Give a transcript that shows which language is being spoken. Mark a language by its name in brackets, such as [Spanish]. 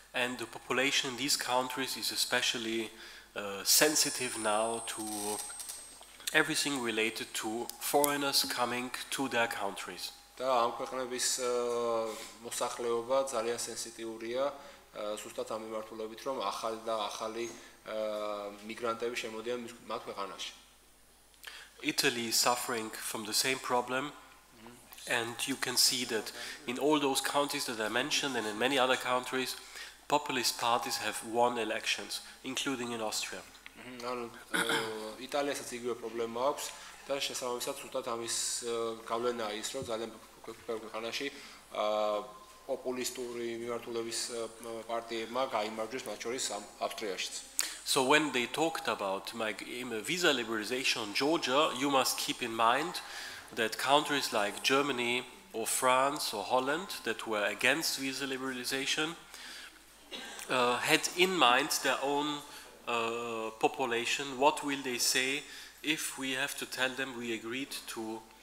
[English] And the population in these countries is especially sensitive now to everything related to foreigners coming to their countries. [Georgian] და ამ ქვეყნების მოსახლეობა ძალიან სენსიტიურია ზუსტად ამ მიმართულებით, რომ ახალი და ახალი მიგრანტები შემოდიან მათ ქვეყანაში. [English] Italy is suffering from the same problem, and you can see that in all those countries that I mentioned and in many other countries, populist parties have won elections, including in Austria. [Georgian] ანუ იტალიასაც იგივე პრობლემა აქვს და შესაბამისად ზუსტად ამის გავლენაა ის, რომ ძალიან ბევრ ქვეყანაში პოპულისტური მიმართულების პარტიებმა გაიმარჯვეს, მათ შორის ავსტრიაშიც. [English] So when they talked about visa liberalization in Georgia, you must keep in mind that countries like Germany or France or Holland that were against visa liberalization had in mind their own population. What will they say if we have to tell them we agreed to